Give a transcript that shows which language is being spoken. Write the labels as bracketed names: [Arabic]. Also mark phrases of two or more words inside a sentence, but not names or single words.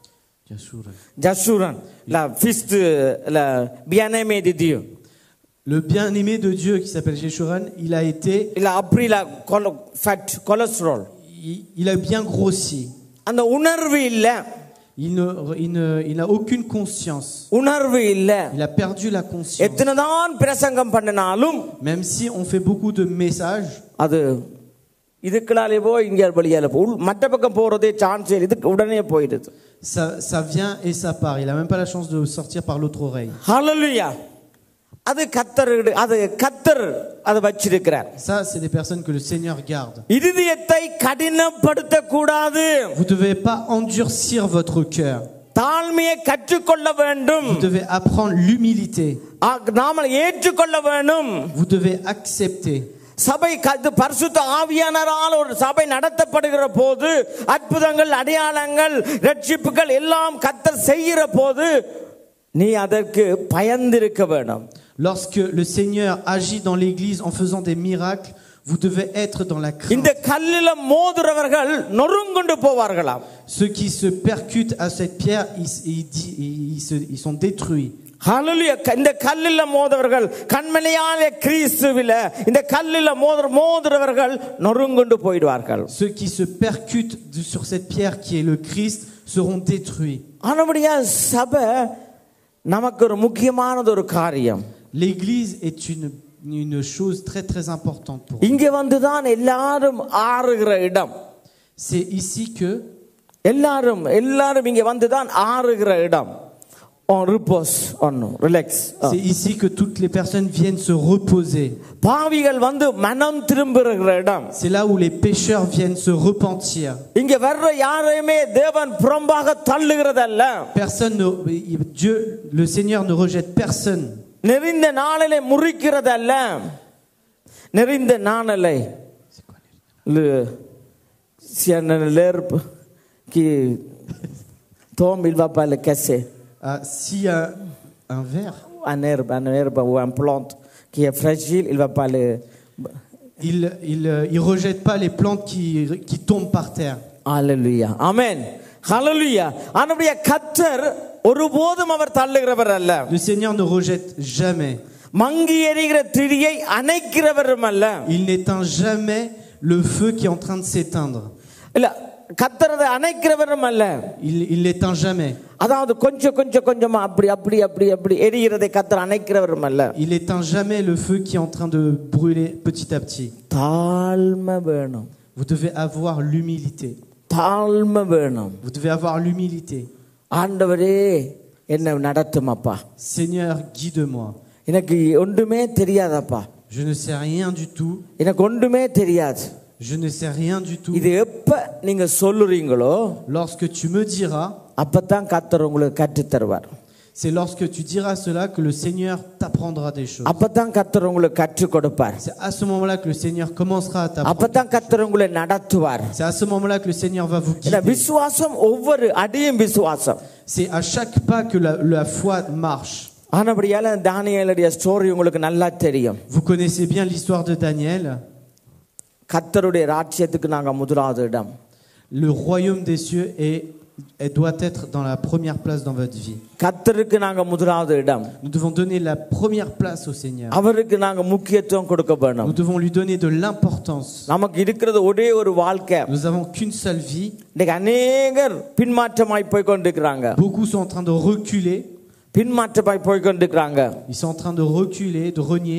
[French] ஜசூரன் la fils de la bien-aimé de Dieu. Le bien-aimé de Dieu qui s'appelle Jeshurun, il a été, [Tamil] இல்ல அப்படி இல்ல [English] fat cholesterol. [French] il a bien grossi. [Tamil] அந்த உணர்வு இல்ல. [French] Il n'a aucune conscience. [Tamil] உணர்வு இல்ல. [French] Il a perdu la conscience. [Tamil] எத்தனைதான் பிரசங்கம் பண்ணினாலும், [French] Même si on fait beaucoup de messages, [Tamil] அது இதுக்குள்ளாலே போய் இங்க வழியால மற்ற பக்கம் போறதே சான்ஸ் இல்லை. இதுக்கு உடனே போயிடுது. [French] ça vient et ça part. Il a même pas la chance de sortir par l'autre oreille. [Tamil] ஹல்லேலூயா. அது கர்த்தர் அதை வச்சிருக்கிறார். [French] Ça, c'est des personnes que le Seigneur garde. [Tamil] இருதயத்தை கடினப்படுத்த கூடாது. [French] Vous devez pas endurcir votre cœur. [Tamil] தாழ்மையை கற்றுக்கொள்ள வேண்டும். [French] Vous devez apprendre l'humilité. [Tamil] நாம ஏற்றுக்கொள்ள வேண்டும். [French] Vous devez accepter. [Tamil] சபை பரிசுத்த ஆவியானவரால் ஒரு சபை நடத்தப்படுகிற போது அற்புதங்கள், அடையாளங்கள், ரட்சிப்புகள் எல்லாம் கர்த்தர் செய்கிற போது நீ அதற்கு பயந்திருக்க வேண்டும். [French] Lorsque le Seigneur agit dans l'église en faisant des miracles, vous devez être dans la crainte. [Tamil] இந்த கல்லில மோதுறவர்கள் நொறுங்குண்டு போவார்களாம். [French] Ceux qui se percutent à cette pierre, ils sont détruits. [Tamil] ஹல்லேலூயா. இந்த கல்லில மோதுறவர்கள் கண்மலையான கிறிஸ்துவில இந்த கல்லில மோதுறவர்கள் நொறுங்குண்டு போய்டுவார்கள். [French] Ceux qui se percutent sur cette pierre qui est le Christ seront détruits. [Tamil] ஆனபடியா சபை நமக்கு ஒரு முக்கியமானது ஒரு காரியம். [French] L'église est une chose très très importante pour nous. [Tamil] இங்க வந்துதான் எல்லாரும் ஆறுகிற இடம். [French] C'est ici que [Tamil] எல்லாரும் இங்க வந்துதான் ஆறுகிற இடம். [French] On repose, on relax. C'est ici que toutes les personnes viennent se reposer. [Tamil] பாவிகள் வந்து மனம் திரும்புகிற இடம். [French] C'est là où les pécheurs viennent se repentir. [Tamil] இங்க வர்ற யாரையுமே தேவன் புறம்பாக தள்ளுகிறதல்ல. [French] Personne Dieu, le Seigneur ne rejette personne. [Tamil] நெறிந்த நாணலை முறிக்கிறதல்ல. நெறிந்த நாணலை [French] si l'herbe qui tombe il va pas le casser. S'il y a un verre, un herbe ou un plante qui est fragile, il va pas le... Il rejette pas les plantes qui tombent par terre. Hallelujah. Amen. Hallelujah. [Tamil] ஆனபடியா கர்த்தர் ஒருபோதும் அவர் தள்ளுகிறவர் அல்ல. [French] Le Seigneur ne rejette jamais. [Tamil] மங்கி எரிகிற திரியை அணைக்கிறவரும் அல்ல. [French] Il n'éteint jamais le feu qui est en train de s'éteindre. [Tamil] இல்ல கர்த்தர் அதை அணைக்கிறவரும் அல்ல. [French] Il l'éteint jamais. [Tamil] அதாவது கொஞ்சமா அப்படி எரிகிறதை கர்த்தர் அணைக்கிறவரும் அல்ல. [French] Il éteint jamais le feu qui est en train de brûler petit à petit. [Tamil] தாழ்மை வேணும். [French] Vous devez avoir l'humilité. [Tamil] தாழ்மை வேணும். [French] Vous devez avoir l'humilité. [Tamil] ஆண்டவரே என்னை நடத்தும் அப்பா. [French] Seigneur, guide-moi. [Tamil] எனக்கு ஒன்றுமே தெரியாதப்பா. [French] Je ne sais rien du tout. [Tamil] எனக்கு ஒன்றுமே தெரியாது. [French] Je ne sais rien du tout. [Tamil] இது எப்ப நீங்க சொல்லுறீங்களோ [French] Lorsque tu me diras, [Tamil] அப்பதான் கர்த்தர் உங்களுக்கு கற்றுத் தருவார். [French] c'est lorsque tu diras cela que le Seigneur t'apprendra des choses. [Tamil] அப்பதான் கர்த்தர் உங்களுக்கு கற்றுக் கொடுப்பார். [French] C'est à ce moment-là que le Seigneur commencera à t'apprendre. [Tamil] அப்பதான் கர்த்தர் உங்களை நடத்துவார். [French] C'est à ce moment-là que le Seigneur va vous [Tamil] இந்த [French] guider. [Tamil] விசுவாசம் ஒவ்வொரு அடியும் விசுவாசம். [French] C'est à chaque pas que la foi marche. [Tamil] ஆனபடியால தானியேலுடைய ஸ்டோரி உங்களுக்கு நல்லா தெரியும். [French] Vous connaissez bien l'histoire de Daniel. [Tamil] கர்த்தருடைய ராஜ்யத்துக்கு நாங்க முதலாவது இடம். [French] Le royaume des cieux doit être dans la première place dans votre vie. [Tamil] கர்த்தருக்கு நாங்க முதலாவது இடம். [French] Nous devons donner la première place au Seigneur. [Tamil] அவருக்கு நாங்க முக்கியத்துவம் கொடுக்க வேணும். [French] Nous devons lui donner de l'importance. [Tamil] நமக்கு இருக்கிறது ஒரே ஒரு வாழ்க்கை. [French] Nous avons qu'une seule vie. [Tamil] இன்னைக்கு அநேகர் பின்மாற்றமாய் போய் கொண்டிருக்கிறாங்க. [French] Beaucoup sont en train de reculer. [Tamil] பின்மாற்றமாய் போய் கொண்டிருக்கிறாங்க. [French] Ils sont en train de reculer, de renier.